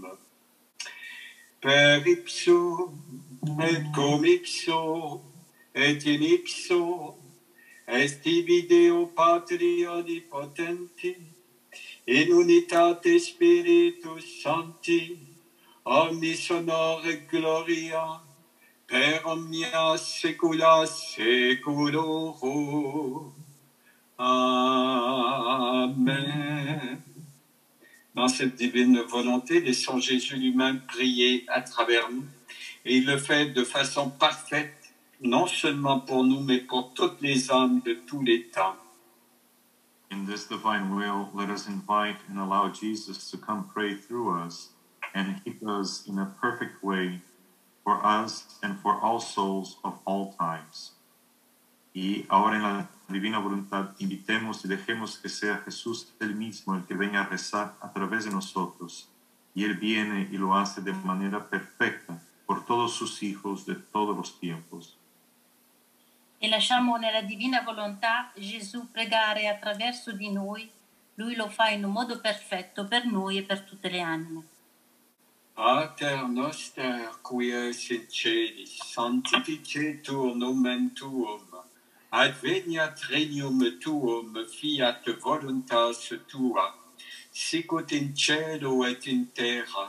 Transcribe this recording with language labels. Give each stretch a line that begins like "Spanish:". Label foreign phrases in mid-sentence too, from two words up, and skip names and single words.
Latin: Per ipso, et cum ipso, et in ipso, est tibi Deo Patri omnipotenti, in unitate Spiritus Sancti, omnis honor et gloria, per omnia saecula saeculorum. Amen.
French: Dans cette divine volonté, laissons Jésus lui-même prier à travers nous. Et il le fait de façon parfaite, non seulement pour nous, mais pour toutes les âmes de tous les temps.
English: In this divine will, let us invite and allow Jesus to come pray through us and keep us in a perfect way for us and for all souls of all times.
Spanish: Y ahora en la divina voluntad invitemos y dejemos que sea Jesús él mismo el que venga a rezar a través de nosotros. Y él viene y lo hace de manera perfecta por todos sus hijos de todos los tiempos.
Italian: E lasciamo nella divina volontà Gesù pregare attraverso di noi. Lui lo fa in un modo perfetto per noi e per tutte le anime.
Latin: Pater noster, qui es in celis, sanctificetur nomen tuum, adveniat regnum tuum, fiat voluntas tua, sicut in cielo et in terra.